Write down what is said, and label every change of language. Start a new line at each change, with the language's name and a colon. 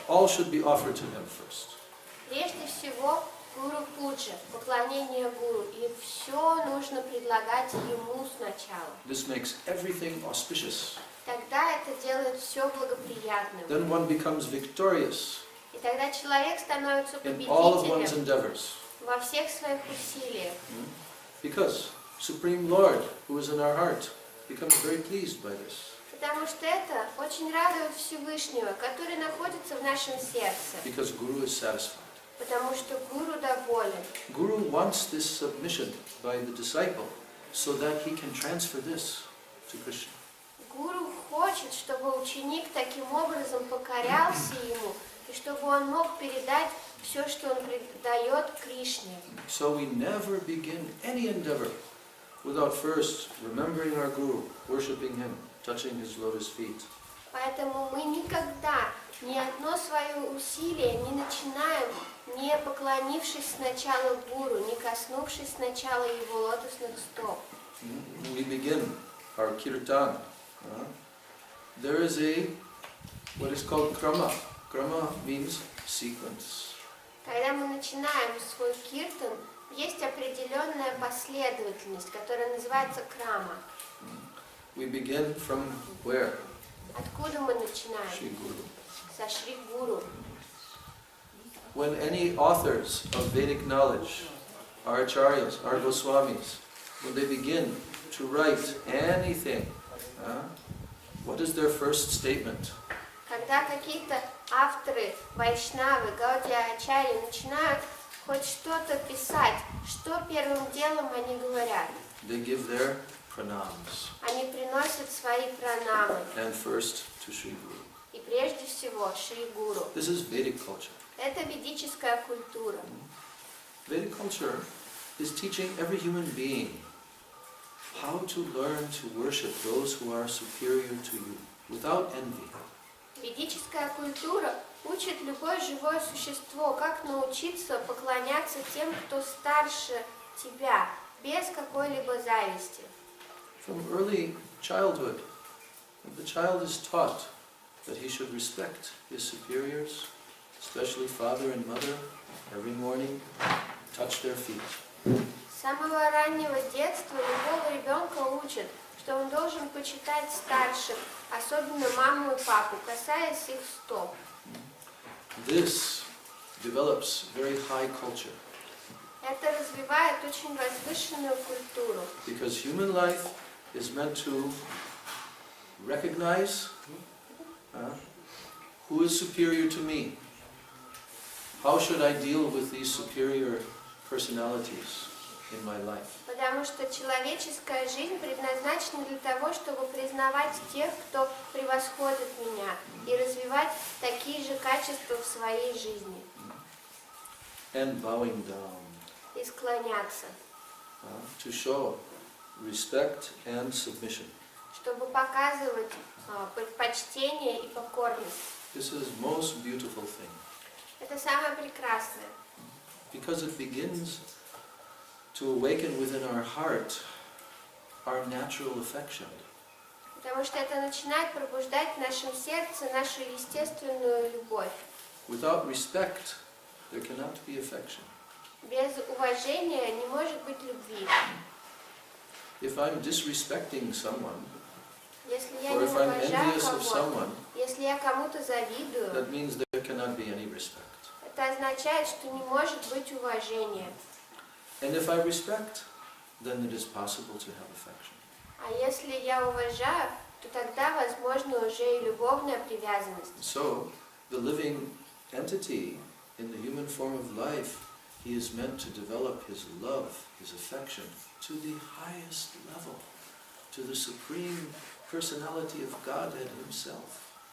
English: All should be offered to him first.
Russian: Прежде всего, Гуру Пуджа, поклонение Гуру, и все нужно предлагать ему сначала.
English: This makes everything auspicious.
Russian: Тогда это делает все благоприятным.
English: Then one becomes victorious
Russian: И тогда человек становится
English: in all of one's
Russian: победителем
English: endeavors.
Russian: во всех своих усилиях.
English: Because Supreme Lord, who is in our heart, becomes very pleased by this.
Russian: Потому что это очень радует Всевышнего, который находится в нашем сердце.
English: Because Guru is satisfied.
Russian: Потому что Гуру доволен.
English: Guru wants this submission by the disciple so that he can transfer this to Krishna.
Russian: Гуру хочет, чтобы ученик таким образом покорялся ему, и чтобы он мог передать все, что он передает Кришне.
English: So we never begin any endeavor without first remembering our Guru, worshipping him, touching his lotus feet.
Russian: Поэтому мы никогда ни одно свое усилие не начинаем, не поклонившись сначала Гуру, не коснувшись сначала его лотосных стоп.
English: We begin our kirtan. There is a what is called krama. Krama means sequence.
Russian: Когда мы начинаем свой киртан, есть определенная последовательность, которая называется крама.
English: We begin from where?
Russian: Откуда мы начинаем?
English: Shri Guru.
Russian: Со Шри Гуру.
English: When any authors of Vedic knowledge, our acharyas, our Goswamis, when they begin to write anything, what is their first statement?
Russian: Когда какие-то авторы, вайшнавы, гаудия-ачарьи начинают хоть что-то писать, что первым делом они говорят?
English: They give their pranams.
Russian: Они приносят свои пранамы.
English: And first to Shri Guru.
Russian: И прежде всего Шри Гуру.
English: This is Vedic culture.
Russian: Это ведическая культура.
English: Vedic culture is teaching every human being how to learn to worship those who are superior to you without envy.
Russian: Ведическая культура учит любое живое существо, как научиться поклоняться тем, кто старше тебя, без какой-либо зависти.
English: From early childhood, the child is taught that he should respect his superiors, especially father and mother, every morning, touch their feet.
Russian: С самого раннего детства любого ребенка учат, что он должен почитать старших, особенно маму и папу, касаясь их стоп.
English: This develops very high culture.
Russian: Это развивает очень возвышенную культуру.
English: Because human life is meant to recognize who is superior to me. How should I deal with these superior personalities in my life?
Russian: Потому что человеческая жизнь предназначена для того, чтобы признавать тех, кто превосходит меня, и развивать такие же качества в своей жизни.
English: And bowing down.
Russian: И склоняться.
English: To show respect and submission.
Russian: Чтобы показывать почтение и покорность.
English: This is most beautiful thing.
Russian: Это самое прекрасное.
English: Because it begins to awaken within our heart our natural affection.
Russian: Потому что это начинает пробуждать в нашем сердце нашу естественную любовь.
English: Without respect, there cannot be affection.
Russian: Без уважения не может быть любви.
English: If I'm disrespecting someone,
Russian: Если я
English: or
Russian: не
English: if I'm
Russian: уважаю
English: envious of
Russian: кого-то,
English: someone,
Russian: если я кому-то завидую,
English: that means there cannot be any respect.
Russian: это означает, что не может быть уважения.
English: And if I respect, then it is possible to have affection.
Russian: А если я уважаю, то тогда возможна уже и любовная привязанность.
English: So, the living entity in the human form of life, he is meant to develop his love, his affection, to the highest level, to the supreme personality of Godhead himself.